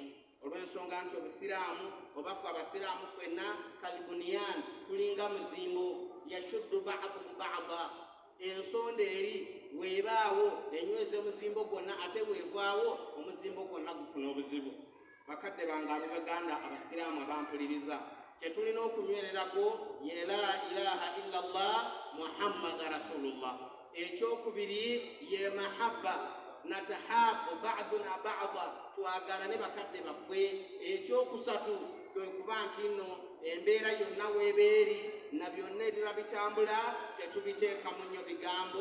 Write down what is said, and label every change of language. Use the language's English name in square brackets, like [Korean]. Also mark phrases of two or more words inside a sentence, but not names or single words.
[Ganda] Olw'ensonga nti obusiraamu oba ffe Abasiraamu ffenna kalibuniyani, tulinga muzimbo [Arabic] يشد بعضه بعضا. [Ganda] Ensonda eri weebaawo enyweza omuzimbo gwonna, ate weevaawo omuzimbo gwonna gufuna obuzibu. Bakadde bange ab'Abaganda Abasiraamu abampuliriza, kyetulina okunywererako ye [Arabic] لا إله إلا الله محمد رسول الله. [Ganda] Ekyokubiri ye mahabba, [Arabic] نتحاب بعضنا بعضا, [Ganda] twagalane bakadde baffe. Ekyokusatu kwe kuba nti nno embeera yonna weebeeri na byonna ebira bitambula tetubiteeka mu nnyo bigambo.